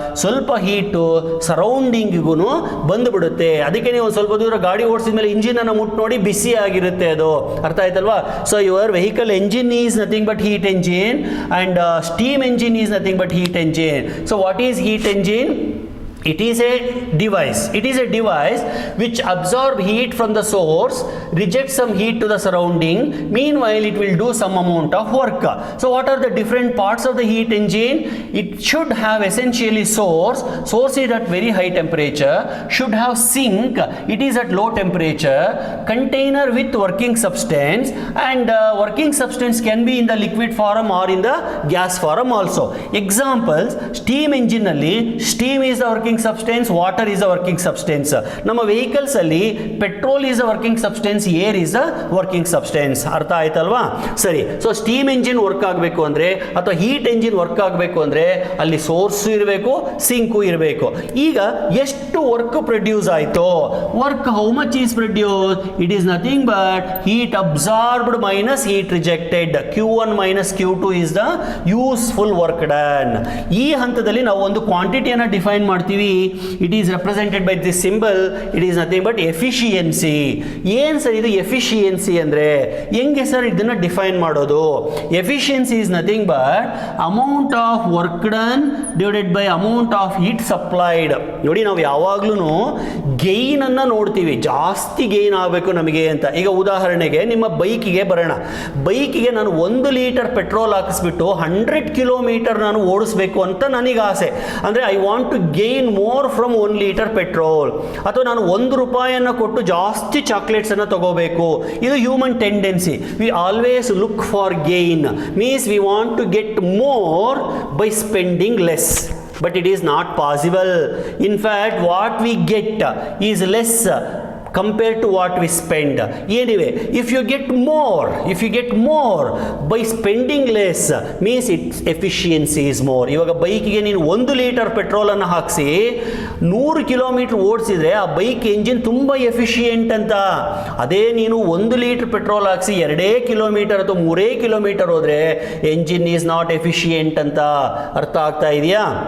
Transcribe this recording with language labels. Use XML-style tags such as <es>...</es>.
<kn>ಸ್ವಲ್ಪ ಹೀಟು ಸರೌಂಡಿಂಗಿಗೂ ಬಂದುಬಿಡುತ್ತೆ. ಅದಕ್ಕೆ ನೀವು ಸ್ವಲ್ಪ ದೂರ ಗಾಡಿ ಓಡಿಸಿದ ಮೇಲೆ ಇಂಜಿನನ್ನು ಮುಟ್ಟು ನೋಡಿ, ಬಿಸಿ ಆಗಿರುತ್ತೆ ಅದು. ಅರ್ಥ ಆಯ್ತಲ್ವಾ?</kn> <en>So your vehicle engine is nothing but heat engine and steam engine is nothing but heat engine. So what is heat engine? It is a device. It is a device which absorbs heat from the source, rejects some heat to the surrounding. Meanwhile, it will do some amount of work. So, what are the different parts of the heat engine? It should have essentially source. Source is at very high temperature. Should have sink. It is at low temperature. Container with working substance, and working substance can be in the liquid form or in the gas form also. Examples: steam engine alli steam is the working substance, water is a working substance.</en> <kn>ನಮ್ಮ vehicles ಅಲ್ಲಿ</kn> <en>Petrol is a working substance, air is a working substance.</en> <kn>ಅರ್ಥ ಆಯ್ತಲ್ವಾ? ಸರಿ. So steam engine work ಆಗಬೇಕು ಅಂದ್ರೆ ಅಥವಾ heat engine work ಆಗಬೇಕು ಅಂದ್ರೆ ಅಲ್ಲಿ ಸೋರ್ಸ್ ಇರಬೇಕು, ಸಿಂಕು ಇರಬೇಕು. ಈಗ ಎಷ್ಟು ವರ್ಕ್ ಪ್ರೊಡ್ಯೂಸ್ ಆಯಿತು?</kn> <en>Work how much is produce? It is nothing but heat absorbed minus heat rejected. Q1 minus Q2 is the useful work done.</en> <kn>ಈ ಹಂತದಲ್ಲಿ ನಾವು ಒಂದು ಕ್ವಾಂಟಿಟಿಯನ್ನು ಡಿಫೈನ್ ಮಾಡ್ತೀವಿ.</kn> <en>It is represented by this symbol. It is nothing but efficiency.</en> <kn>ಏನು sir ಇದು efficiency ಅಂದರೆ? ಹೆಂಗೆ sir ಇದನ್ನು ಡಿಫೈನ್ ಮಾಡೋದು?</kn> <en>Efficiency is nothing but amount of work done divided by amount of heat supplied.</en> <kn>ನೋಡಿ, ನಾವು ಯಾವಾಗ್ಲೂ ಗೈನ್ ಅನ್ನ ನೋಡ್ತೀವಿ, ಜಾಸ್ತಿ ಗೈನ್ ಆಗಬೇಕು ನಮಗೆ ಅಂತ. ಈಗ ಉದಾಹರಣೆಗೆ ನಿಮ್ಮ ಬೈಕಿಗೆ ಬರೋಣ. ಬೈಕಿಗೆ ನಾನು 1 ಲೀಟರ್ ಪೆಟ್ರೋಲ್ ಹಾಕಿಸ್ಬಿಟ್ಟು 100 ಕಿಲೋಮೀಟರ್ ನಾನು ಓಡಿಸ್ಬೇಕು ಅಂತ ನನಗೆ ಆಸೆ.</kn> <en>ಅಂದರೆ I want to gain more from 1 litre petrol.</en> <kn>ಅಥವಾ ನಾನು ₹1 ಕೊಟ್ಟು ಜಾಸ್ತಿ ಚಾಕ್ಲೇಟ್ಸ್ ಅನ್ನು ತಗೋಬೇಕು.</kn> <en>ಇದು human tendency. We always look for gain. Means we want to get more by spending less. but it is not possible. In fact, what we get is less compared to what we spend. Anyway, if you get more by spending less, means its efficiency is more.</en> <kn>ಇವಾಗ ಬೈಕಿಗೆ ನೀನು 1 litre ಪೆಟ್ರೋಲನ್ನು ಹಾಕಿಸಿ 100 kilometre ಓಡಿಸಿದ್ರೆ ಆ bike engine ತುಂಬ efficient ಅಂತ. ಅದೇ ನೀನು 1 litre petrol ಹಾಕಿಸಿ 2 ಕಿಲೋಮೀಟರ್ ಅಥವಾ 3 ಕಿಲೋಮೀಟರ್ ಹೋದರೆ</kn> <en>engine is not efficient</en> <kn>ಅಂತ. ಅರ್ಥ ಆಗ್ತಾ ಇದೆಯಾ?</kn>